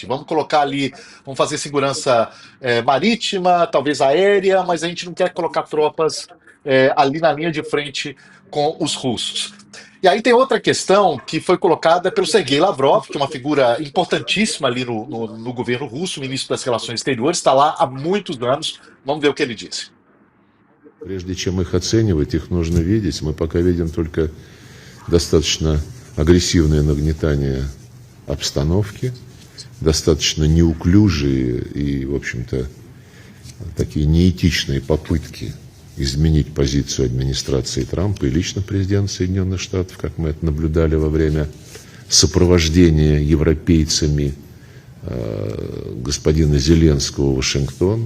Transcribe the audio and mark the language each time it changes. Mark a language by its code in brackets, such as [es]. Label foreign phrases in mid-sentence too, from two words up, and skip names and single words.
[pt] Vamos colocar ali, vamos fazer segurança marítima, talvez aérea, mas a gente não quer colocar tropas ali na linha de frente com os russos. E aí tem outra questão que foi colocada pelo Sergei Lavrov, que é uma figura importantíssima ali no governo russo, ministro das Relações Exteriores, está lá há muitos anos. Vamos ver o que ele disse. [ru] Прежде чем их оценивать, их нужно видеть. Мы пока видим только достаточно агрессивное нагнетание обстановки, достаточно неуклюжие и, в общем-то, такие неэтичные попытки изменить позицию администрации Трампа и лично президента Соединенных Штатов, как мы это наблюдали во время сопровождения европейцами господина Зеленского в Вашингтон.